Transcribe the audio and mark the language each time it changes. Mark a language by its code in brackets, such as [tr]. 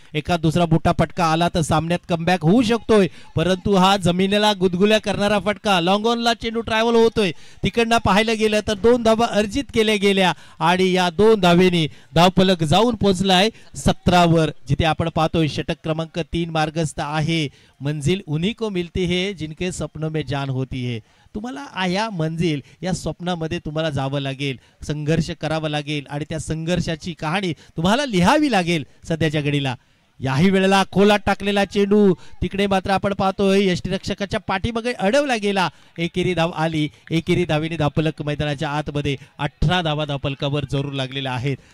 [mr] एका दुसरा मोठा फटका आला तर सामन्यात कमबॅक होऊ शकतोय, परंतु हा जमिनीला गुदगुल्या करणारा फटका, लॉंग ऑनला चेंडू ट्रॅव्हल होतोय. तिकडनं पाहायला गेलं तर 2 धावा अर्जित केल्या गेल्या आणि या 2 धावेनी धावफलक जाऊन पोहोचलाय 17 वर, जिथे आपण पाहतोय षटक क्रमांक 3 मार्गस्थ आहे. [hi] मंजिल उन्हीं को मिलती है जिनके सपनों में जान होती है. [mr] तुम्हाला या मंजिल या स्वप्नामध्ये तुम्हाला जावं लागेल, संघर्ष करावा लागेल आणि त्या संघर्षाची कहाणी तुम्हाला लिहावी लागेल. सध्याच्या घडीला याही वेळेला खोलात टाकलेला चेंडू तिकडे मात्र आपण पाहतोय यष्टीरक्षकाच्या पाठीमागे अडवला गेला. एकेरी धाव आली, एकेरी धावेने धावफलक मैदानाच्या आतमध्ये 18 धावा धावफलकावर जरूर लागलेल्या आहेत.